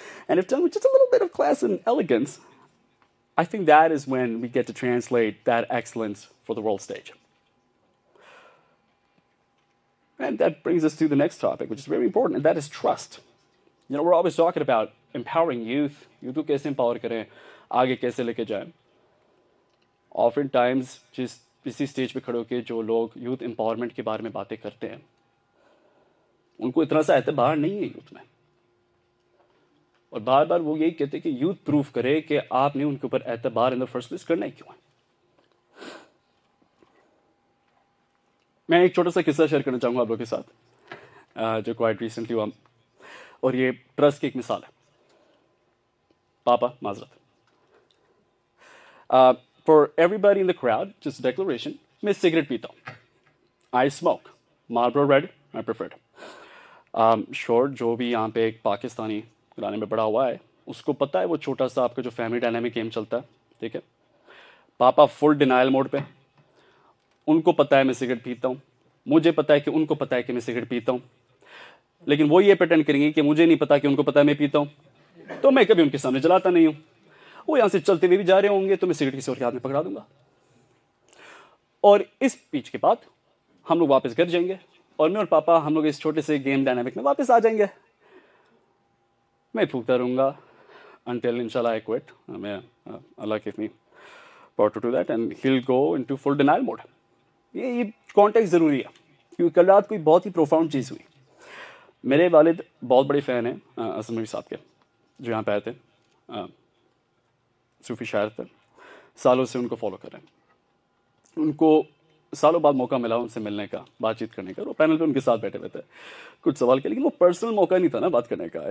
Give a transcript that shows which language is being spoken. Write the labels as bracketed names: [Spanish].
[English] And if done with just a little bit of class and elegance, I think that is when we get to translate that excellence for the world stage. And that brings us to the next topic, which is very important, and that is trust. You know, we're always talking about empowering youth. [Hindi] Youth को कैसे empower करें, आगे कैसे लेके जाएं. [English] Oftentimes, [Hindi] जिस इसी stage पे खड़े होकर जो लोग यूथ एम्पावरमेंट के बारे में बातें करते हैं, उनको इतना सा एतबार नहीं है यूथ में. और बार बार वो यही कहते हैं कि यूथ प्रूफ करे कि आपने उनके ऊपर एतबार [English] in the first place [Hindi] करना ही क्यों है. मैं एक छोटा सा किस्सा शेयर करना चाहूँगा आप लोगों के साथ, जो क्वाइट रिसेंटली हुआ, और ये ट्रस्ट की एक मिसाल है. पापा माजरत. [English] For everybody in the crowd, just a declaration, [Hindi] मैं सिगरेट पीता हूँ. [English] I smoke. Marlboro Red, I preferred. [Hindi] Sure, जो भी यहाँ पे एक पाकिस्तानी घराने में बड़ा हुआ है, उसको पता है वो छोटा सा आपका जो फैमिली डायनामिक गेम चलता है, ठीक है. पापा फुल डिनाइल मोड पे, उनको पता है मैं सिगरेट पीता हूँ, मुझे पता है कि उनको पता है कि मैं सिगरेट पीता हूँ, लेकिन वो ये प्रेटेंड करेंगे कि मुझे नहीं पता कि उनको पता है मैं पीता हूँ, तो मैं कभी उनके सामने जलाता नहीं हूँ. वो यहाँ से चलते हुए भी जा रहे होंगे तो मैं सिगरेट किसी और के हाथ में पकड़ा दूंगा. और इस स्पीच के बाद हम लोग वापस घर जाएंगे और मैं और पापा हम लोग इस छोटे से गेम डायनामिक में वापस आ जाएंगे. मैं फूकता रहूँगा [English] until inshallah I quit. मैं Allah give me power to do that and he'll go into full denial mode. [Hindi] ये कॉन्टेक्स्ट ज़रूरी है क्योंकि कल रात कोई बहुत ही प्रोफाउंड चीज़ हुई. मेरे वालिद बहुत बड़े फ़ैन हैं असलम नबी साहब के, जो यहाँ पे आए थे, सूफ़ी शायर थे, सालों से उनको फॉलो कर रहे हैं. उनको सालों बाद मौका मिला उनसे मिलने का, बातचीत करने का. वो पैनल पे उनके साथ बैठे हुए थे, कुछ सवाल किए, लेकिन वो पर्सनल मौका नहीं था ना बात करने का.